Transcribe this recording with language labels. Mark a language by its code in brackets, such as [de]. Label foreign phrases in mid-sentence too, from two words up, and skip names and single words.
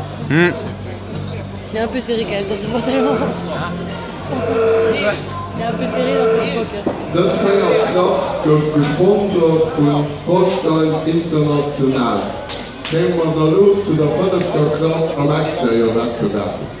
[fr] Il est un peu serré quand même dans ce pantalon. Il est un peu serré dans son froc. [de] Das Feierkraft wird gesponsert von Holstein International. Nehmen wir da los zu der 5. Klasse am Exterieur-Wettbewerb.